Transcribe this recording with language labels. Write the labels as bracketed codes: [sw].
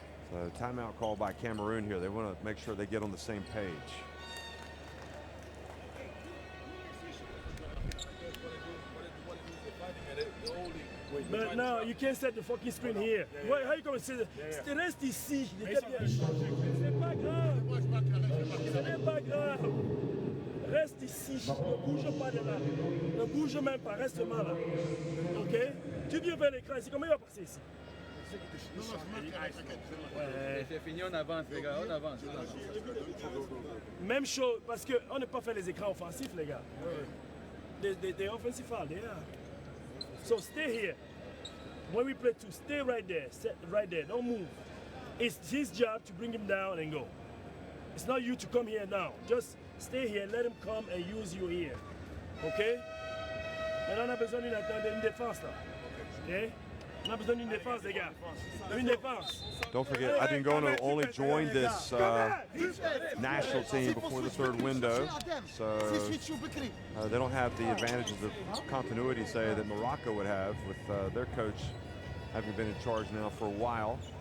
[en] So timeout call by Cameroon here. They want to make sure they get on the same page. But no, you can't set the fucking screen here. How you going to say that? [fr] Reste ici. C'est pas grave. Ce n'est pas grave. Reste ici. Ne bouge pas de là. Ne bouge même pas, reste là. Ok? Tu viens vers l'écran ici, comment il va passer ici? C'est fini, on avance, les gars, on avance. Même chose, parce qu'on n'est pas fait les écrans offensifs, les gars. [en] They offensive foul, they are. So stay here. When we play two, stay right there. Right there, don't move. It's his job to bring him down and go. It's not you to come here now. Just stay here, let him come and use you here. Okay? [fr] Maintenant, on a besoin d'une défense là. Okay? On a besoin d'une défense, les gars. Une défense. [en] Don't forget, Adingono only joined this national team before the third window, so they don't have the advantages of continuity, say, that Morocco would have with their coach having been in charge now for a while.